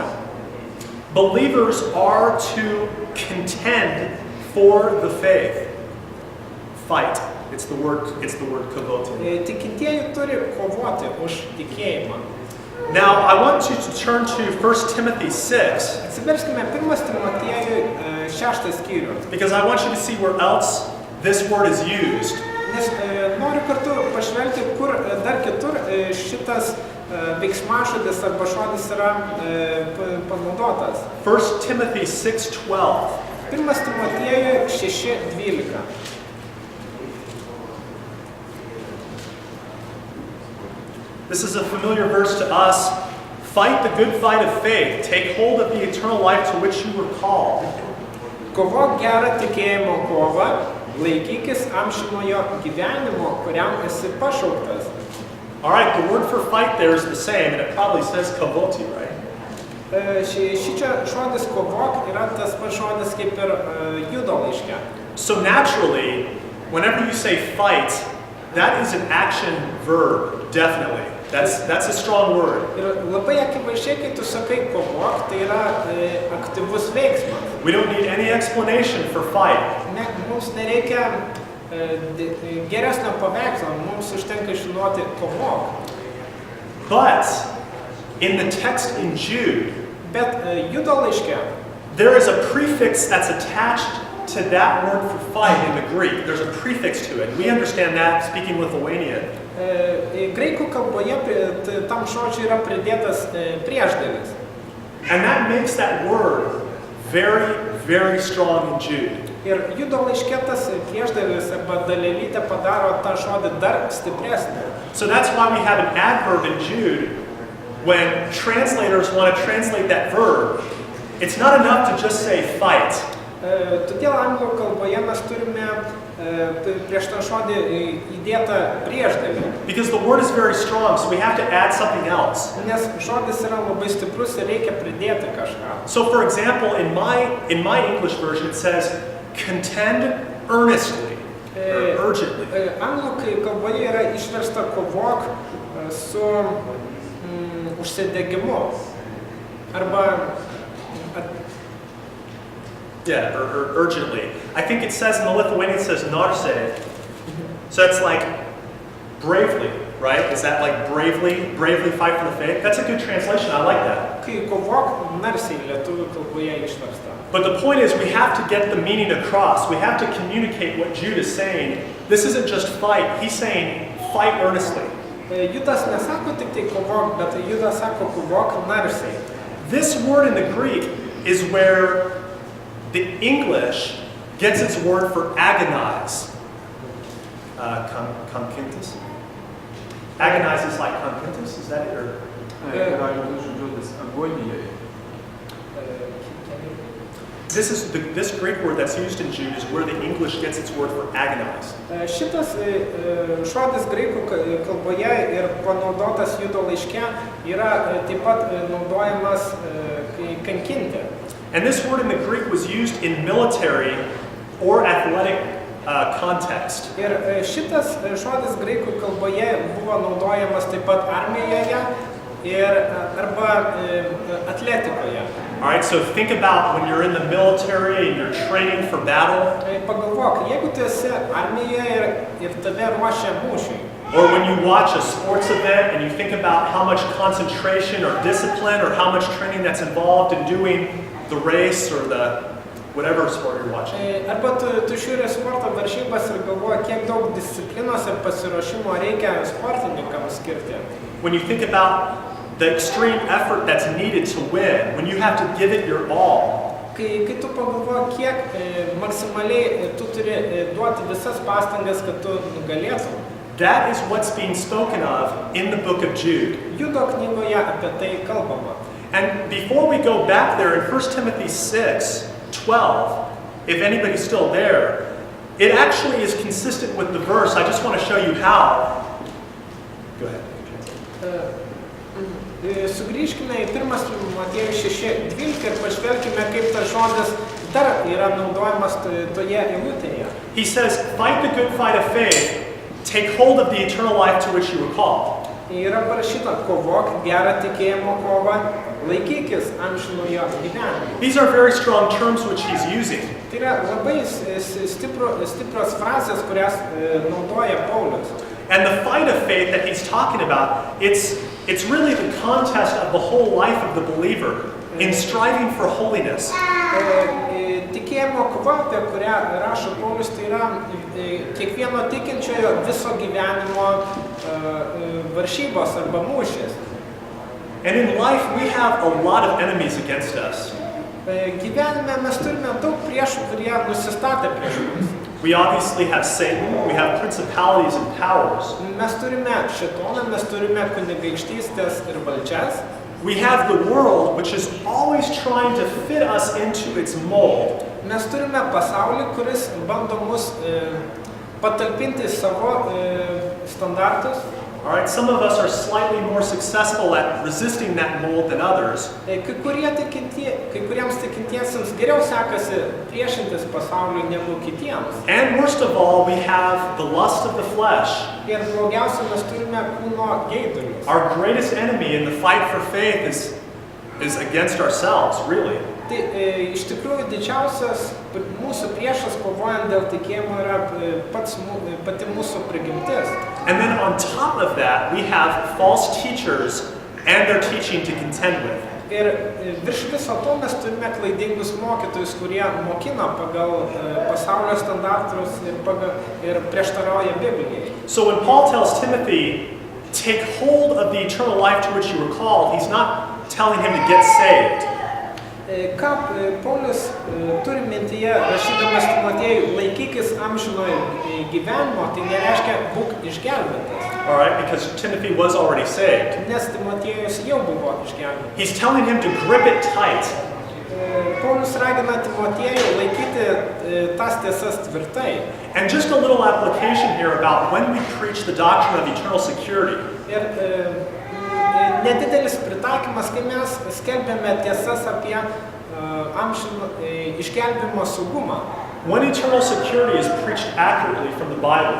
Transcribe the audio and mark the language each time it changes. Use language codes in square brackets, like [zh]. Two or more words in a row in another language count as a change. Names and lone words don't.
[en] Believers are to contend for the faith. Fight. It's the word kavoti. [lt] Tikintieji turi kovoti už tikėjimą. [en] Now, I want you to turn to 1 Timothy 6. [lt] Atsiverskime 1 Timotiejui 6 skyrių. [en] Because I want you to see where else this word is used. [lt] Nes noriu kartu pažvelgti, kur dar kitur šitas veiksmažodis arba žodis yra panaudotas. [en] 1 Timothy 6:12. [lt] 1 Timotiejui 6:12. [en] This is a familiar verse to us. Fight the good fight of faith. Take hold of the eternal life to which you were called. [lt] Kovok gerą tikėjimo kovą, laikykis amžinojo gyvenimo, kuriam esi pašauktas. [en] All right, the word for fight there is the same, and it probably says kavoti, right? [lt] Šičia žodis kovok yra tas pats žodis kaip ir Judo laiške. [en] So naturally, whenever you say fight, that is an action verb, definitely. That's a strong word. [lt] Ir labai akivaizdžiai, kai tu sakai kovok, tai yra aktyvus veiksmas. [en] We don't need any explanation for fight. [lt] Mums nereikia geresnio paveikslo, mums užtenka žinoti kovok. [en] But in the text in Jude, [lt] Bet Judo laiške [en] there is a prefix that's attached to that word for fight in the Greek. There's a prefix to it. We understand that speaking Lithuanian. [lt] Graikų kalboje tam žodžiui yra pridėtas priešdėlis. [en] And that makes that word very, very strong in Jude. [lt] Ir Judo laiške tas priešdėlis arba dalelytė padaro tą žodį dar stipresnį. [en] So that's why we have an adverb in Jude. When translators want to translate that verb, it's not enough to just say fight. [lt] Todėl anglų kalboje mes turime prieš tą žodį įdėtą priešdėlį. [en] Because the word is very strong, so we have to add something else. [lt] Nes žodis yra labai stiprus ir reikia pridėti kažką. [en] So for example, in my English version it says contend earnestly or urgently. [lt] Anglų kalboje yra išversta kovok su užsidegimu arba [en] Yeah, or urgently. I think it says in the Lithuanian, it says narse. So it's like bravely, right? Is that like bravely fight for the faith? That's a good translation. I like that. [lt] Kai kovok narsiai lietuvių kalboje išversta. [en] But the point is, we have to get the meaning across. We have to communicate what Jude is saying. This isn't just fight. He's saying fight earnestly. [lt] Judas nesako tik tai kovok, bet Judas sako kovok narsiai. [en] This word in the Greek is where the English gets its word for agonize. Conquentus? Agonize is like conquentus, is that it? Or? This Greek word that's used in Jude is where the English gets its word for agonize. [lt] Šitas žodis graikų kalboje ir panaudotas Judo laiške yra taip pat naudojamas kankinti. [en] And this word in the Greek was used in military or athletic context. [lt] Ir šitas žodis graikų kalboje buvo naudojamas taip pat armijoje ir arba atletikoje. [en] All right, so think about when you're in the military and you're training for battle. [lt] Pagalvok, jeigu tu esi armijoje ir tave ruošia mūšiui. [en] Or when you watch a sports event and you think about how much concentration or discipline or how much training that's involved in doing the race or the whatever sport you're watching. [lt] Arba tu žiūri sporto varžybas ir galvoji, kiek daug disciplinos ir pasiruošimo reikia sportininkams skirti. [en] When you think about the extreme effort that's needed to win, when you have to give it your all. [lt] Kai tu pagalvoji, kiek maksimaliai tu turi duoti visas pastangas, kad tu nugalėtum. [en] That is what's being spoken of in the book of Jude. [lt] Judo knygoje apie tai kalbama. [en] And before we go back there in 1 Timothy 6:12, if anybody's still there, it actually is consistent with the verse. I just want to show you how. Go ahead. [lt] Sugrįžkime į 1 Timotiejų 6:12 ir pažvelkime, kaip tas žodis dar yra naudojamas toje eilutėje. [en] He says, fight the good fight of faith, take hold of the eternal life to which you were called. [lt] Yra parašyta, kovok gerą tikėjimo kovą, laikykis amžinojo gyvenimo. [en] These are very strong terms which he's using. [lt] Tai yra labai stiprios frazės, kurias naudoja Paulius. [en] And the fight of faith that he's talking about, it's really the contest of the whole life of the believer in striving for holiness. [lt] Tikėjimo kova, apie kurią rašo Paulius, tai yra kiekvieno tikinčiojo viso gyvenimo varžybos arba mūšis. [en] And in life we have a lot of enemies against us. [lt] Gyvenime mes turime daug priešų, kurie nusistatę prieš mus. [en] We obviously have Satan, we have principalities and powers. [lt] Mes turime šėtoną, mes turime kunigaikštystės ir valdžias. [en] We have the world which is always trying to fit us into its mold. [lt] Mes turime pasaulį, kuris bando mus patalpinti savo standartus. [en] All right, some of us are slightly more successful at resisting that mold than others. [lt] Kai kuriems tikintiesiems geriau sekasi priešintis pasauliui negu kitiems. [en] And worst of all, we have the lust of the flesh. [lt] Ir blogiausia, mes turime kūno geidulius. [en] Our greatest enemy in the fight for faith is against ourselves, really. [lt] Tai iš tikrųjų didžiausias mūsų priešas kovojant dėl tikėjimo yra pati mūsų prigimtis. [en] And then on top of that, we have false teachers and their teaching to contend with. [lt] Ir virš viso to mes turime klaidingus mokytojus, kurie mokina pagal pasaulio standartus ir prieštarauja Biblijai. [en] So when Paul tells Timothy, take hold of the eternal life to which you were called, he's not telling him to get saved. [lt] Ką Paulius turi mintyje, rašydamas Timotiejui, laikykis amžinojo gyvenimo, tai nereiškia būk išgelbėtas. [en] All right, because Timothy was already saved. [lt] Nes Timotiejus jau buvo išgelbėtas. [en] He's telling him to grip it tight. [lt] Paulius ragina Timotiejų laikyti tas tiesas tvirtai. [en] And just a little application here about when we preach the doctrine of eternal security. [lt] Ir nedidelis pritaikymas, kai mes skelbėme tiesas apie išgelbėjimo saugumą. [en] When eternal security is preached accurately from the Bible.